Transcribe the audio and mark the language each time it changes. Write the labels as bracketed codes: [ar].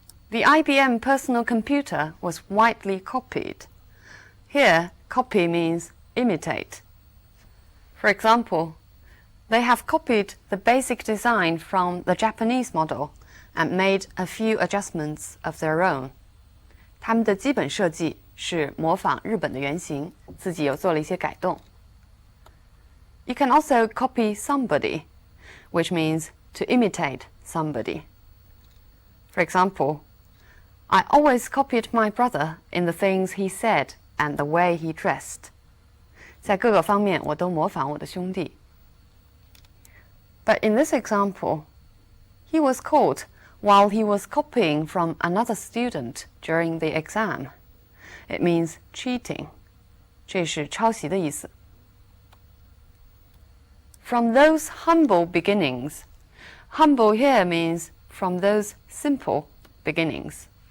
[en] The IBM personal computer was widely copied. Here, copy means imitate. For example, they have copied the basic design from the Japanese model and made a few adjustments of their own. [zh] 他们的基本设计是模仿日本的原型，自己又做了一些改动。 [en] You can also copy somebody, which means to imitate somebody. For example, I always copied my brother in the things he said and the way he dressed. [zh] 在各个方面我都模仿我的兄弟。 [en] But in this example, he was caught while he was copying from another student during the exam. It means cheating. [zh] 这是抄袭的意思。 [en] From those humble beginnings. Humble here means from those simple beginnings.